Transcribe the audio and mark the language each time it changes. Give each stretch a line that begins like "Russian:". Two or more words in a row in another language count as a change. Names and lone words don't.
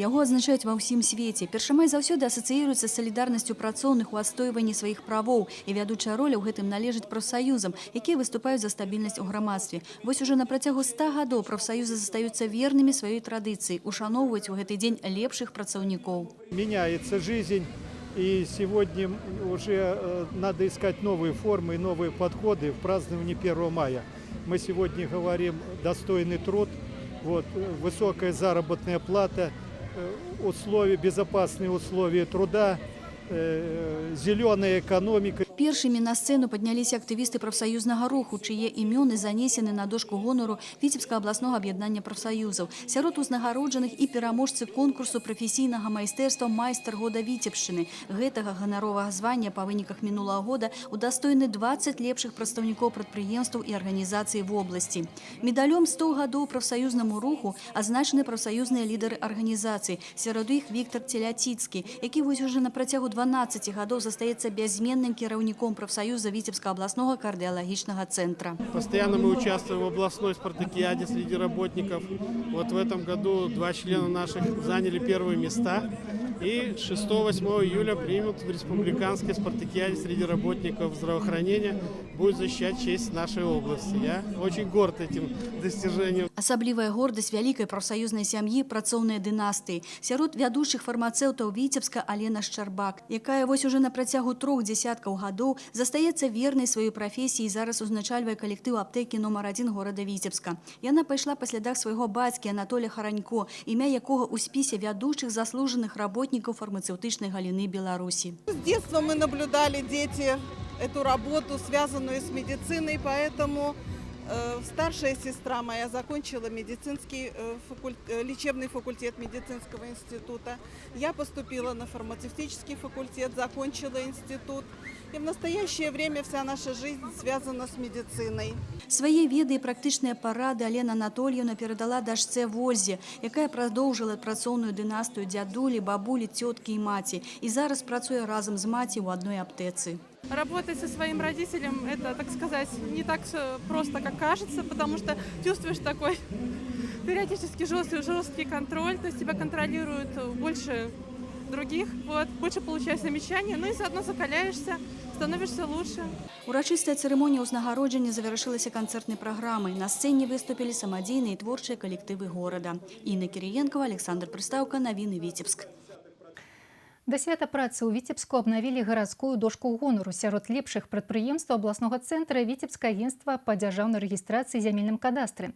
Belarusian: Яго адзначаюць ва ўсім свеце. 1 май заўсёды асацыіруецца з салідарнасцю працоўных у адстойванні сваіх правоў. І вядучая роля ў гэтым належыць прафсаюзам, якія выступаюць за стабільнасць у грамадстве. Вось уже на працягу 100 гадоў прафсаюзы застаюцца вернымі сваёй традыцыі, ушаноўваюць у гэты дзень лепшых працаўнікоў.
Russian: Меняется жизнь, и сегодня уже надо искать новые формы и новые подходы в праздновании 1 мая. Мы сегодня говорим «достойный труд». Вот, высокая заработная плата, условия, безопасные условия труда, зеленая экономика.
Belarusian: Першымі на сцэну падняліся актывісты прафсаюзнага руху, чые імёны занесены на дошку гонору Віцебскага абласнога аб'яднання прафсаюзаў. Сярод узнагароджаных і пераможцы конкурсу прафесійнага майстэрства «Майстар года Віцебшчыны». Гэтага ганаровага звання па выніках мінулага года удастойны 20 лепшых прадстаўнікоў прадпрыемстваў і арганізацый вобласці. Медалём 100 гадоў прафсаюзнаму руху азначаны прафсаюзныя лідары арганізацый. Сярод іх Віктор Теляціцкі, які вось уже на працягу 12 гадоў застаецца бязменным кіраўніком
Russian: профсоюза Витебского областного кардиологичного центра. Постоянно мы участвуем в областной спартакиаде среди работников. Вот в этом году 2 члена наших заняли первые места. И 6-8 июля примут в республиканской спартакиаде среди работников здравоохранения, будет защищать честь нашей области. Я очень горд этим достижением.
Belarusian: Асаблівая гордасць вялікай прафсаюзнай сям'і працоўнай дынастыі. Сярод вядучых фармацэўтаў Віцебска Алена Шчарбак, якая вось уже на працягу 3 десяткаў гадоў застаецца вернай сваёй прафесіі і зараз узначальвае калектыў аптэкі номер 1 горада Віцебска. Яна пайшла па слядах свайго бацькі Анатолія Харанько, імя якога ў спісе вядучых заслужаных
Russian: работников фармацевтичной
Belarusian: галины Беларуси.
Russian: С детства мы наблюдали, дети, эту работу, связанную с медициной, поэтому старшая сестра моя закончила лечебный факультет медицинского института. Я поступила на фармацевтический факультет, закончила институт. И в настоящее время вся наша жизнь связана с медициной.
Belarusian: Свае веды і практычныя парады Алена Анатольевна перадала дачцэ Вользе, якая продолжила працоўную дынастыю дзядулі, бабулі, тёткі і маці. І зараз працуе разом з маці ў адной аптэцы.
Russian: Работать со своим родителем – это, так сказать, не так просто, как кажется, потому что чувствуешь такой периодически жесткий контроль, то есть тебя контролируют больше других, вот, больше получаешь замечания, ну и заодно закаляешься, становишься лучше.
Belarusian: Урачыстая цырымонія ўзнагароджання завяршылася канцэртнай праграмай. На сцэне выступілі самадзейныя і творчыя калектывы горада. Інна Кірыенкава, Александр Прыстаўка, Навіны Віцебск. Да свята працы ў Віцебску абнавілі гарадскую дошку гонару. Сярод лепшых прадпрыемстваў абласнога цэнтра Віцебскае агенцтва па дзяржаўнай рэгістрацыі і зямельным кадастры.